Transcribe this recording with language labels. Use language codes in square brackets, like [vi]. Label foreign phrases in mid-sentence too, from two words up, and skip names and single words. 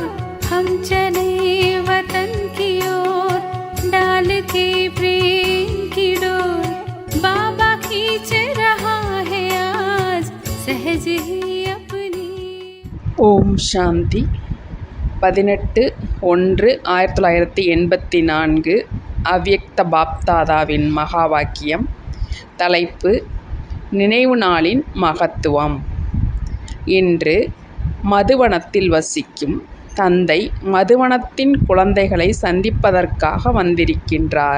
[hi] हम चले वतन की ओर डाल के प्रेम की डोर। बाबा खींच रहा है आज सहज ही अपनी। [ta] ஓம் சாந்தி. 18/1/1984 அவ்யக்த பாப்தாதாவின் மகா வாக்கியம். தலைப்பு: நினைவு நாளின் மகத்துவம். இன்று மதுவனத்தில் வசிக்கும் தந்தை மதுவனத்தின் குழந்தைகளை சந்திப்பதற்காக வந்திருக்கின்றார்.